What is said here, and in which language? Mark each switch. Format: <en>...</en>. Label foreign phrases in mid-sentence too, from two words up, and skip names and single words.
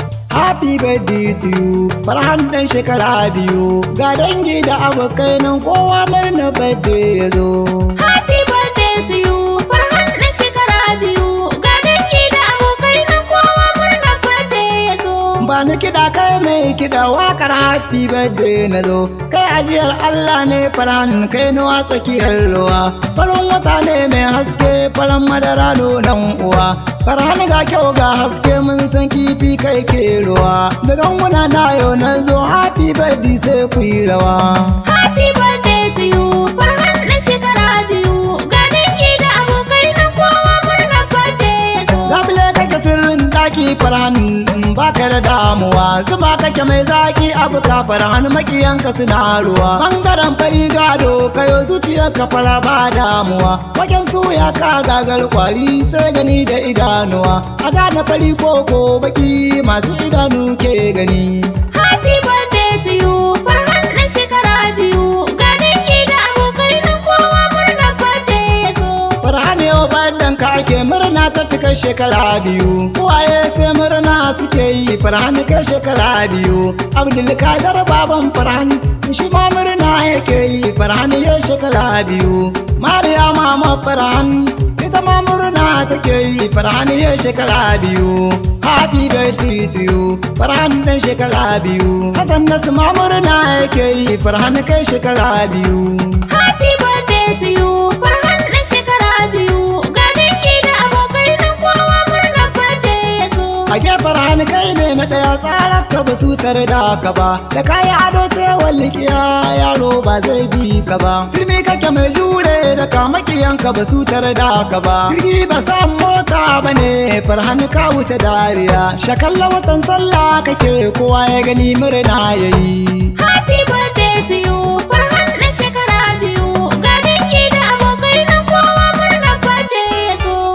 <en>Happy birthday to you,</en> <ha>Farhan ɗan shekara biyu. Ga dangi da abokai nan kowa murna birthday ya zo.</ha> <en>Happy birthday to you,</en> <ha>Farhan ɗan shekara biyu. Ga dangi da abokai nan kowa murna birthday ya zo. Ba ni kiɗa kai mai kiɗa waƙar</ha> <en>happy birthday</en> <ha>na zo. Kai ajiyar Allah ne Farhan kai nuwa tsakiyar ruwa. Farin wata ne mai haske farin madara nonon uwa. Farhan ga kyau ga haske mun san kifi kai ke ruwa. Da ganguna na yau na zo</ha> <en>happy birthday</en> <ha>sai ku yi rawa.</ha> <en>Happy birthday to you,</en> <ha>Farhan ɗan shekara biyu. Ga dangi da abokai nan kowa murna birthday ya zo. Labule kake sirrin ɗaki Farhan in baka da damuwa. Zuma kake mai zaki abu ka Farhan makiyanka suna ruwa. Bangaren fari gado kayo zuciyarka fara ba damuwa. Waken suya ka gagar kwari sai gani da idanuwa. A gane fari ko ko baki masu idanu ke gani.</ha> <en>Happy birthday to you,</en> <ha>Farhan ɗan shekara biyu. Ga dangi da abokai nan kowa murna birthday ya zo. Farhan yau birthday ka ake murna ta cika shekara biyu. Uwaye sai murna suke yi Farhan kai shekara biyu. Abdulkadir baban Farhan shi ma murna yake yi Farhan yau shekara biyu. Mariya mama Farhan ita ma murna take yi Farhan yau shekara biyu.</ha> <en>Happy birthday to you Farhan</en> <ha>ɗan shekara biyu. Hassan Nasu ma murna yake yi Farhan kai shekara biyu.</ha> <en>Happy birthday to you Farhan</en> <ha>ɗan shekara biyu. Ga dangi da abokai nan kowa murna birthday ya zo. A gefen hannu kai ne na ɗaya tsarar ka ba su tare da ka ba. Da kayi ado sai wallikiya yaro ba zai bi ka ba. Filmi kake mai jure da kamakiyan ka ba su tare da ka ba. Jirgi ba san mota ba ne Farhan ka wuce dariya. Shakalla watan sallah kake kowa ya gani murna ya yi.</ha> <en>Happy birthday to you Farhan</en> <ha>ɗan shekara biyu. Ga dangi da abokai nan kowa murna birthday ya zo.</ha>